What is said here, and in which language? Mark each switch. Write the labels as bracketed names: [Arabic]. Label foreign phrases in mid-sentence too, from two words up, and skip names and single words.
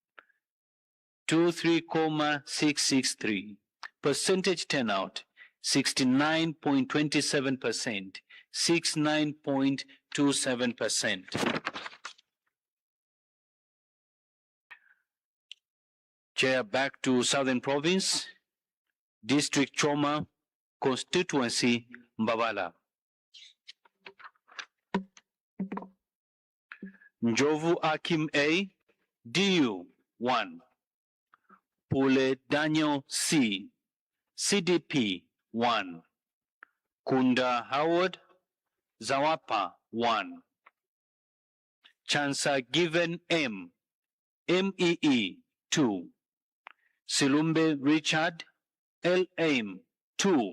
[English] 23,663. Percentage turnout 69.27%, 69.27%. Chair, back to Southern Province, District Choma, Constituency Mbabala. Njovu Akim A, DU 1. Pule Daniel C, CDP 1. Kunda Howard Zawapa 1. Chansa Given M, MEE 2. Silumbe Richard LM 2.